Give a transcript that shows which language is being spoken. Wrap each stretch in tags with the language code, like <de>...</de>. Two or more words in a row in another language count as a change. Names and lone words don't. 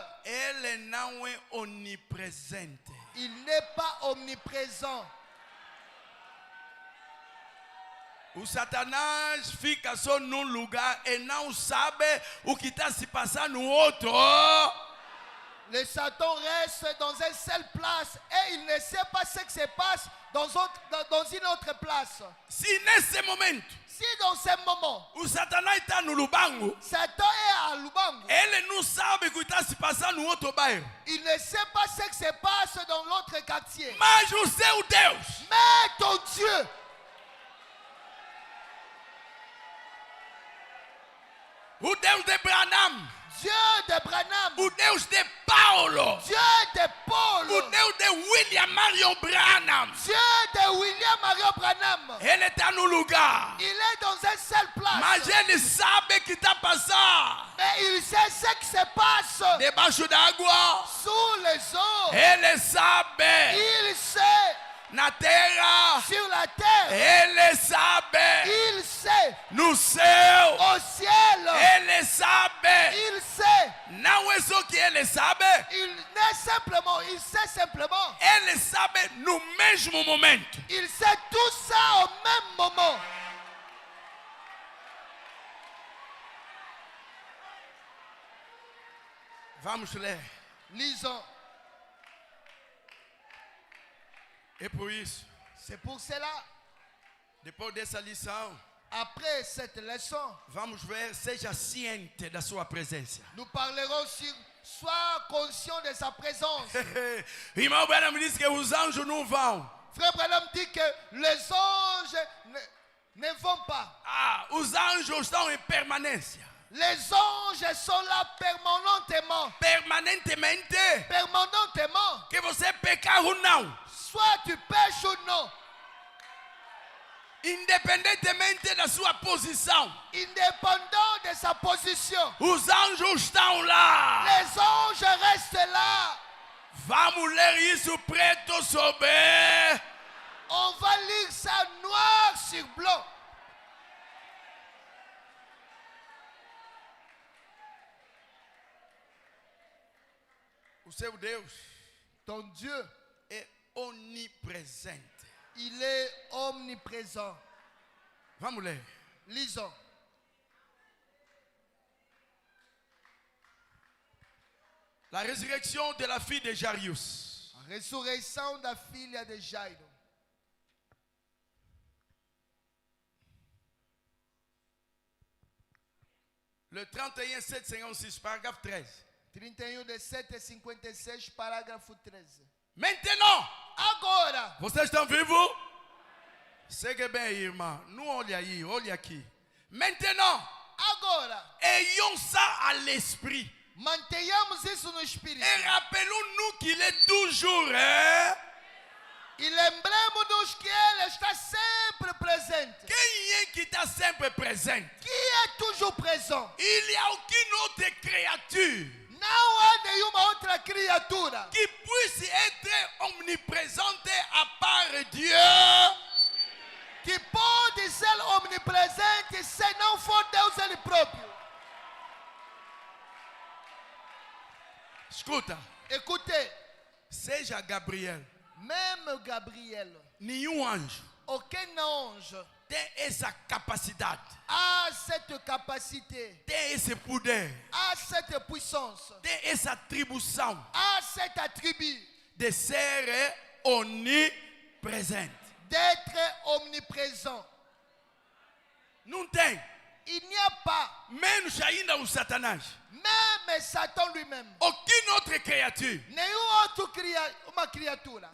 <pt>Ele não é onipresente.</pt> <fr>Il n'est pas omniprésent.</fr> <pt>O Satanás fica só num lugar e não sabe o que está se passando no outro.</pt> <fr>Le Satan reste dans une seule place et il ne sait pas ce qui se passe dans une autre place.</fr> <pt>Si nesse momento,</pt> <fr>si dans ce moment,</fr> <pt>o Satanás está no Lubango,</pt> <fr>Satan est à Lubango,</fr> <pt>ele não sabe o que está se passando no outro bairro.</pt> <fr>Il ne sait pas ce qui se passe dans l'autre quartier.</fr> <pt>Mas o seu Deus,</pt> <fr>mais ton Dieu,</fr> <pt>o Deus de Branham,</pt> <fr>Dieu de Branham,</fr> <pt>o Deus de Paulo,</pt> <fr>Dieu de Paul,</fr> <pt>o Deus de William Marion Branham,</pt> <fr>Dieu de William Marion Branham,</fr> <pt>ele está no lugar.</pt> <fr>Il est dans une seule place.</fr> <pt>Mas ele sabe o que está passando.</pt> <fr>Mais il sait ce qui se passe</fr> <pt>Debaixo d'água.</pt> <fr>sous les eaux.</fr> <pt>Ele sabe.</pt> <fr>Il sait</fr> <pt>Na terra.</pt> <fr>sur la terre.</fr> <pt>Ele sabe.</pt> <fr>Il sait</fr> <pt>No céu.</pt> <fr>au ciel.</fr> <pt>Ele sabe.</pt> <fr>Il sait.</fr> <pt>Não é só que ele sabe.</pt> <fr>Il sait simplement.</fr> <pt>Ele sabe no mesmo momento.</pt> <fr>Il sait tout ça au même moment.</fr> <pt>Vamos ler.</pt> <fr>Lisons.</fr> <pt>É por isso.</pt> <fr>C'est pour cela.</fr> <pt>Depois dessa lição.</pt> <fr>Après cette leçon,</fr> <pt>vamos ver, seja ciente da sua presença.</pt> <fr>Nous parlerons sur sois conscient de sa présence.</fr> <pt>Irmão Branham me disse que os anjos não vão.</pt> <fr>Frère Branham dit que les anges ne vont pas.</fr> <pt>Os anjos estão em permanência.</pt> <fr>Les anges sont là permanentement.</fr> <pt>Permanentemente.</pt> <fr>Permanentement.</fr> <pt>Que você pecar ou não.</pt> <fr>Soit tu pêches ou non.</fr> <pt>Independentemente da sua posição.</pt> <fr>Indépendant de sa position.</fr> <pt>Os anjos estão lá.</pt> <fr>Les anges restent là.</fr> <pt>Vamos ler isso preto sobre.</pt> <fr>On va lire ça noir sur blanc.</fr> <pt>O seu Deus,</pt> <fr>ton Dieu,</fr> <pt>é onipresente.</pt> <fr>Il est omniprésent.</fr> <pt>Vamos ler.</pt> <fr>Lisons. La résurrection de la fille de Jairus.</fr> <pt>A ressurreição da filha de Jairo.</pt> <fr>Le 31, 756, paragraphe 13.</fr> <pt>31 de 756, parágrafo 13.</pt> <fr>Maintenant,</fr> <pt>Agora, vocês estão vivos? Segue bem, irmã. Não olhe aí, olhe aqui.</pt> <fr>Maintenant,</fr> <pt>agora,</pt> <fr>ayons ça à l'esprit.</fr> <pt>mantenhamos isso no espírito.</pt> <fr>Et rappelons-nous qu'il est toujours, hein?</fr> <pt>E lembremos-nos que Ele está sempre presente. Quem é que está sempre presente? Que é</pt> <fr>toujours présent. Il n'y a aucune autre créature</fr> <pt>Não há nenhuma outra criatura</pt> <fr>qui puisse être omniprésente à part Dieu.</fr> <pt>que pode ser omnipresente se não for Deus Ele próprio. Escuta,</pt> <fr>Écoutez,</fr> <pt>seja Gabriel,</pt> <fr>même Gabriel,</fr> <pt>nenhum anjo</pt> <fr>aucun ange</fr> <pt>tem essa capacidade,</pt> <fr>a cette capacité,</fr> <pt>tem esse poder,</pt> <fr>a cette puissance,</fr> <pt>tem essa atribuição</pt> <fr>a cet attribut</fr> <pt>de ser onipresente.</pt> <fr>d'être omniprésent.</fr> <pt>Não tem.</pt> <fr>Il n'y a pas,</fr> <pt>Menos ainda o Satanás.</pt> <fr>même Satan lui-même, Aucune autre créature.</fr> <pt>nenhuma outra uma criatura.</pt>